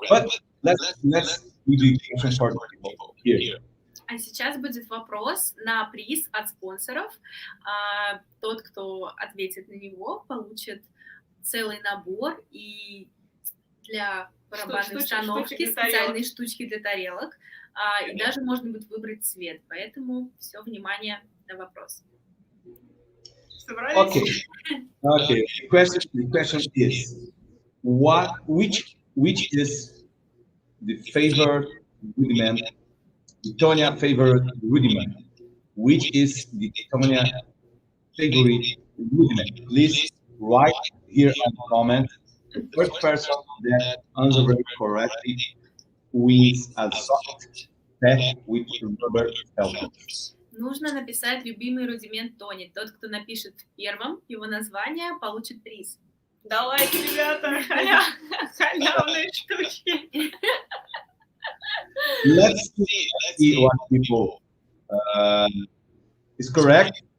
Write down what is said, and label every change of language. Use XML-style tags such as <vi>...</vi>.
<en>But let's do the question for the people here.</en> <ru>А сейчас будет вопрос на приз от спонсоров. Тот, кто ответит на него, получит целый набор и для барабанной установки специальные штучки для тарелок. И даже можно будет выбрать цвет. Поэтому все, внимание на вопрос.</ru> <en>Okay. The question is, which is the favorite rudiment? The Tonya favorite rudiment. Which is the Tonya favorite rudiment? Please write here in the comment. The first person that answers correctly wins a soft pack with rubber filters.</en> <ru>Нужно написать любимый рудимент Тони. Тот, кто напишет первым его название, получит приз. Давайте, ребята, халявные штучки.</ru> <en>Let's see what people is correct.</en>